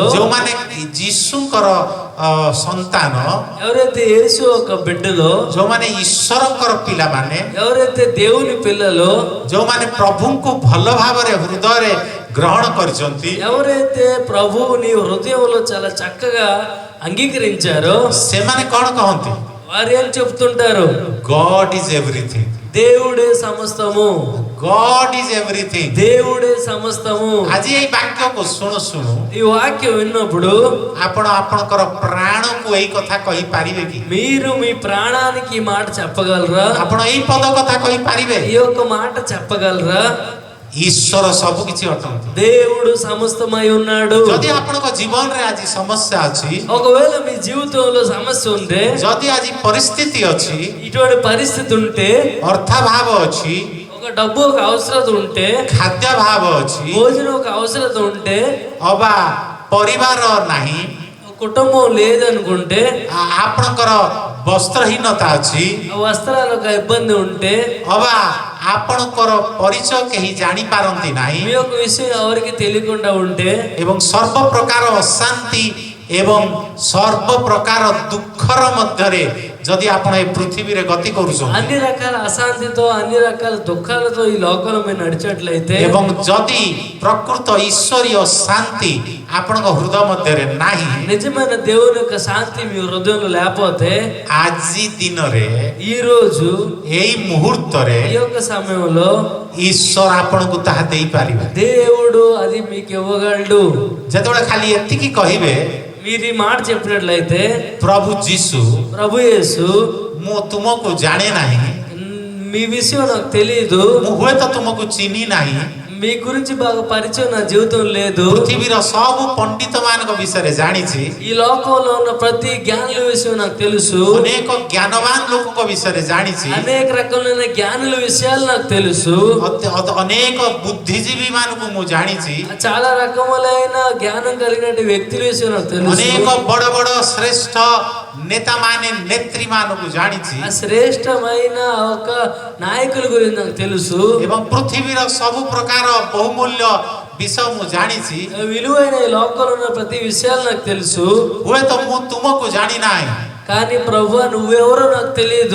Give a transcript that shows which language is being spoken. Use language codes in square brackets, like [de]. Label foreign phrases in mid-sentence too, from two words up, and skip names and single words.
[or] ଯେଉଁମାନେ ଯୀଶୁଙ୍କର ସନ୍ତାନ, [te] ఎవరైతే యేసు ఒక బిడ్డలో, [or] ଯେଉଁମାନେ ଈଶ୍ୱରଙ୍କର ପିଲାମାନେ, [te] ఎవరైతే దేవుని పిల్లలో, [or] ଯେଉଁମାନେ ପ୍ରଭୁଙ୍କୁ ଭଲ ଭାବରେ ହୃଦୟରେ ଗ୍ରହଣ କରିଛନ୍ତି, [te] ఎవరైతే ప్రభువుని హృదయంలో చాలా చక్కగా అంగీకరించారో [or] ସେମାନେ କ'ଣ କହନ୍ତି? [te] వారు ఏం చెప్తుంటారు? [en] God is everything, [te] దేవుడే సమస్తము, [en] God is everything। [te] దేవుడే సమస్తము। [or] ଆଜି ଏଇ ବାକ୍ୟକୁ ଶୁଣୁ ଶୁଣୁ [te] ఈ వాక్యం విన్నప్పుడు [or] ଆପଣ ଆପଣଙ୍କର ପ୍ରାଣକୁ ଏଇ କଥା କହିପାରିବେ କି? [te] మీరు మీ ప్రాణానికి ఈ మాట చెప్పగలరా? [or] ଆପଣ ଏଇ ପଦ କଥା କହିପାରିବେ? [te] ఈ యొక్క మాట చెప్పగలరా? [or] ଈଶ୍ୱର ସବୁ କିଛି ଅଟନ୍ତି। [te] దేవుడు సమస్తమై ఉన్నాడు। [or] ଯଦି ଆପଣଙ୍କ ଜୀବନରେ ଆଜି ସମସ୍ୟା ଅଛି, [te] ఒకవేళ మీ జీవితంలో సమస్య ఉంటే, [or] ଯଦି ଆଜି ପରିସ୍ଥିତି ଅଛି, [te] ఇటువంటి పరిస్థితి ఉంటే, [or] ଅର୍ଥାଭାବ ଅଛି, [te] ఒక డబ్బు ఒక అవసరత ఉంటే, [or] ଖାଦ୍ୟାଭାବ ଅଛି, [te] భోజనం ఒక అవసరత ఉంటే, [or] ଅବା ପରିବାର ନାହିଁ, [te] కుటుంబం లేదనుకుంటే, [or] ଆପଣଙ୍କର ବସ୍ତ୍ରହୀନତା ଅଛି, [te] వస్త్రాలు ఒక ఇబ్బంది ఉంటే, [or] ଅବା ଆପଣଙ୍କର ପରିଚୟ କେହି ଜାଣିପାରନ୍ତି ନାହିଁ, [te] మీ యొక్క విషయం ఎవరికి తెలియకుండా ఉంటే, [or] ଏବଂ ସର୍ବ ପ୍ରକାର ଅଶାନ୍ତି ଏବଂ ସର୍ବ ପ୍ରକାର ଦୁଃଖର ମଧ୍ୟରେ ଯଦି ଆପଣ ଏ ପୃଥିବୀରେ ଗତି କରୁଛନ୍ତି, [te] అన్ని రకాల అశాంతితో అన్ని రకాల దుఃఖాలతో ఈ లోకంలో మీరు నడిచేట్లయితే, [or] ଏବଂ ଯଦି ప్రకృత ଈଶ୍ୱରୀୟ ଶାନ୍ତି ଆପଣଙ୍କ ହୃଦୟ ମଧ୍ୟରେ ନାହିଁ, [te] నిజమైన దేవుని యొక్క శాంతి మీ హృదయంలో లేకపోతే, [or] ଆଜି ଦିନରେ [te] ఈ రోజు [or] ଏଇ ମୁହୂର୍ତ୍ତରେ [te] ఈ యొక్క సమయంలో [or] ଈଶ୍ୱର ଆପଣଙ୍କୁ ତାହା ଦେଇପାରିବେ। [te] దేవుడు అది మీకు ఇవ్వగలడు। [or] ଯେତେବେଳେ ଖାଲି ଏତିକି କହିବେ, [te] మీరు ఈ మాట చెప్పినట్లయితే, [or] ପ୍ରଭୁ ଯୀଶୁ, [te] ప్రభు యేసు, [or] ମୁଁ ତୁମକୁ ଜାଣେ ନାହିଁ, [te] మీ విషయం నాకు తెలియదు, [or] ମୁଁ ହୁଏତ ତୁମକୁ ଚିହ୍ନି ନାହିଁ, [te] మీ గురించి బాగా పరిచయం నా జీవితం లేదు. [or] ପୃଥିବୀର ସବୁ ପଣ୍ଡିତ ମାନଙ୍କ ବିଷୟରେ ଜାଣିଛି, [te] ఈ లోకంలో ఉన్న ప్రతి జ్ఞానుల విషయం నాకు తెలుసు. [or] ଅନେକ ଜ୍ଞାନବାନ ଲୋକଙ୍କ ବିଷୟରେ ଜାଣିଛି, [te] అనేక రకమైన జ్ఞానుల విషయాలు నాకు తెలుసు. [or] ଅନେକ ବୁଦ୍ଧିଜୀବୀ ମାନଙ୍କୁ ମୁଁ ଜାଣିଛି, [te] చాలా రకములైన జ్ఞానం కలిగిన వ్యక్తుల విషయం నాకు తెలుసు. [or] ଅନେକ ବଡ଼ ବଡ଼ ଶ୍ରେଷ୍ଠ ନେତା ମାନେ ନେତ୍ରୀ ମାନଙ୍କୁ ଜାଣିଛି, [te] ఆ శ్రేష్టమైన ఒక నాయకుల గురించి నాకు తెలుసు. [or] ଏବଂ ପୃଥିବୀର ସବୁ ପ୍ରକାର ବହୁମୂଲ୍ୟ ବିଷୟ ମୁଁ ଜାଣିଛି. [te] విలువైన ఈ లోకంలో ఉన్న ప్రతి విషయాలు నాకు తెలుసు. [or] ହୁଏତ ମୁଁ ତୁମକୁ ଜାଣିନାହିଁ, [te] కానీ ప్రభువా నువ్వెవరో నాకు తెలియదు.